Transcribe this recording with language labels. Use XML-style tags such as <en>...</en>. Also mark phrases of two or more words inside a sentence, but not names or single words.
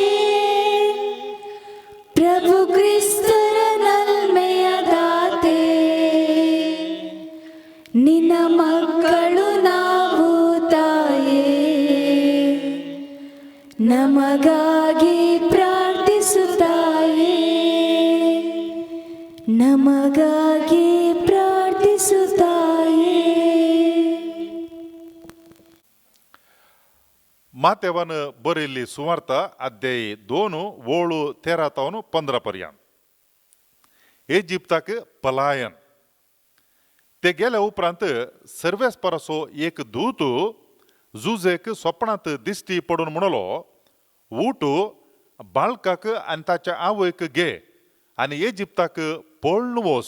<kn>ಪ್ರಭು ಕ್ರಿಸ್ತರ ನಲ್ಮೆಯ ದಾತೆ ನಿನ್ನ ಮಕ್ಕಳು ನಾವು ತಾಯೇ ನಮಗಾಗಿ ಪ್ರಾರ್ಥಿಸುತ್ತಾಯೇ ನಮಗಾಗಿ ಪ್ರಾರ್ಥಿಸುತ್ತಾಯೇ.</kn> <kok>मातेवान बरयल्ली सुवार्त अध्याय 2:7-13 पर्यंत. इजिप्ताक पलायन. ते गेल्या उपरांत सर्वेस परसो एक दूत जुजेक स्वप्नांत दिश्टी पडून म्हणलो, ऊठ बाळकाक आनी ताच्या आवयक घे आनी इजिप्ताक पळून वच.</kok>